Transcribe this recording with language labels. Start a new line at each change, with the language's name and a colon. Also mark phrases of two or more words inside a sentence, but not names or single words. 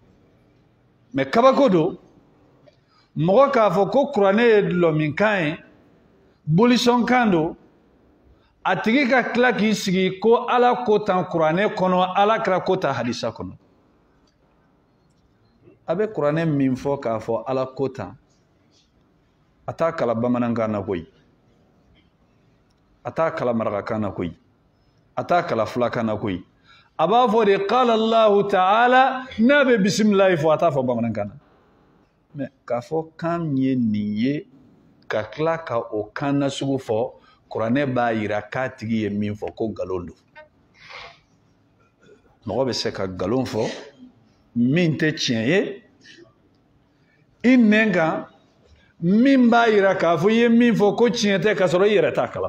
Bambara: Mɛ kabako don mɔgɔ k'a fɔ ko kuranɛ ye dulɔ min kan ye, bolisɔn kan don, a tigi ka tila k'i sigi ko Ala ko tan kuranɛ kɔnɔ, Alakira ko tan hadisa kɔnɔ. A bɛ kuranɛ min fɔ k'a fɔ Ala ko tan, a t'a kala bamanankan na koyi, a t'a kala marakakan na koyi, a t'a kala fulakan na koyi. A b'a fɔ de
Arabic: قال الله تعالى,
Bambara: n'a bɛ bisimilahi fɔ a t'a fɔ bamanankan na. Mɛ k'a fɔ kan min ye nin ye ka tila ka o kan nasugu fɔ, kuranɛ b'a yira k'a tigi ye min fɔ ko nkalon don. Mɔgɔ bɛ se ka nkalon fɔ min tɛ tiɲɛ ye i nɛn kan, min b'a yira k'a fɔ i ye min fɔ ko tiɲɛ tɛ, ka sɔrɔ i yɛrɛ t'a kalama.